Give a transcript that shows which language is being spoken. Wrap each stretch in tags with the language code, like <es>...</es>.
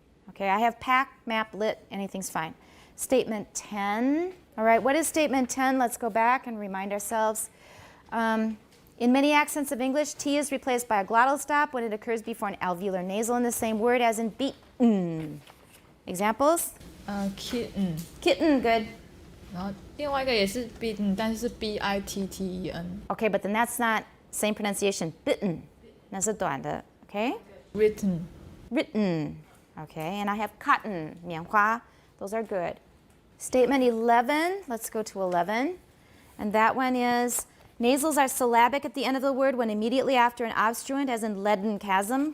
<en>Okay, I have pack, map, lit, anything's fine. Statement 10. All right, what is statement 10? Let's go back and remind ourselves. In many accents of English, T is replaced by a glottal stop when it occurs before an alveolar nasal in the same word as in beaten. Examples? Kitten， Kitten, good.</en> <zh>然后另外一个也是 bitten，但是是 B-I-T-T-E-N。</zh> <en>Okay, but then that's not same pronunciation.</en> <zh>Bitten. 那是短的, okay?</zh> <en>Written. Written. Okay, and I have cotton, 棉花. Those are good. Statement 11, let's go to 11. And that one is, nasals are syllabic at the end of the word when immediately after an obstruent, as in leaden chasm.</en>